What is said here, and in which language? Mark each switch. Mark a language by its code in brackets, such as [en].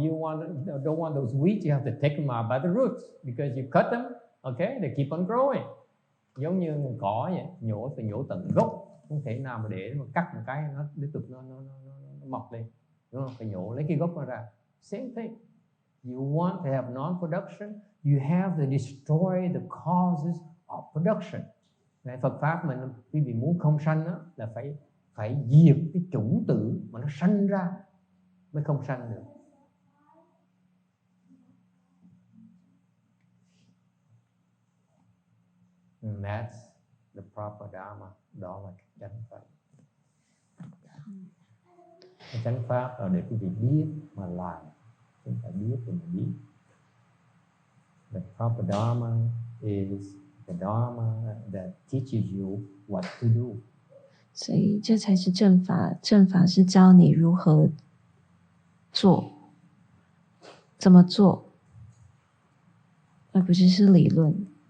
[en] You don't want those weeds, you have to take them out by the roots because you cut them, okay, they keep on growing. [vi] Giống như cỏ vậy, phải nhổ tận gốc, không thể nào mà để mà cắt một cái nó tiếp tục nó mọc lên, đúng không? Phải nhổ lấy cái gốc nó ra. [en] Same thing. You want to have non-production, you have to destroy the causes of production. [vi] ในPhật pháp mình, quý vị muốn không sanh đó, là phải diệt cái chủng tử mà nó sanh ra mới không sanh được. [en] And that's the proper Dharma. [vi] Đó là chánh pháp. Cái chánh pháp là để quý vị biết mà làm, chúng ta biết thì mình biết. [en] The proper Dharma is the Dharma that teaches you what to do. [zh] 所以这才是正法，正法是教你如何做，怎么做，而不是理论。